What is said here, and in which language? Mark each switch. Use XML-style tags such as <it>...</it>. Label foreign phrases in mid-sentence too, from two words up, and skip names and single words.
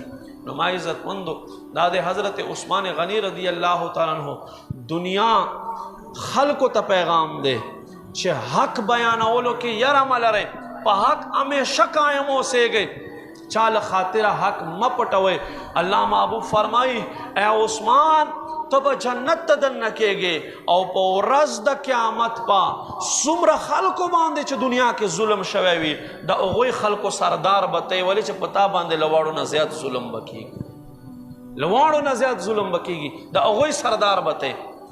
<ps>نو ما عزتمندو دا د حضرت عثمان غنی</ps> <ar>رضی الله تعالی عنہ</ar> <ps>دنیا خلکو ته پیغام دی چې حق بیانولو کې یره مه لرئ، په حق همیشه قایم اوسیږئ، چال خاطر حق مه پټوئ. الله محبوب فرمائی اے عثمان تو به جنت ته دننه کېږې، او په ورځ د قیامت په څومره خلکو باندې چې دنیا کې ظلم شوی وي د هغوی خلکو سردار به ته یې، ولې چې په تا باندې له واړو نه زیات ظلم به کېږي، له واړو نه زیات ظلم به کېږي، د هغوی سردار به ته یې.</ps>